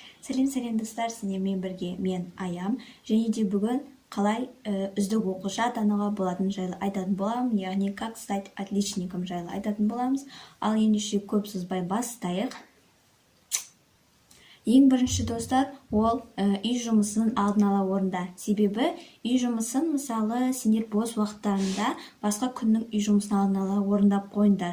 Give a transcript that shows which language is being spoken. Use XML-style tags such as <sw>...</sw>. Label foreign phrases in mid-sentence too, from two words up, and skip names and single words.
<kk>Сәлем достар, сіздермен бірге мен Аям, және де бүгін қалай үздік оқушы атануға болатыны жайлы айтатын боламын, яғни</kk> <ru>как стать отличником</ru> <kk>жайлы айтатын боламыз. Ал ендеше көп созбай бастайық. Ең бірінші достар, ол үй жұмысын алдын ала орында. Себебі үй жұмысын мысалы сендер бос уақыттарында басқа күннің үй жұмысын алдын ала орындап қойыңдар.</kk>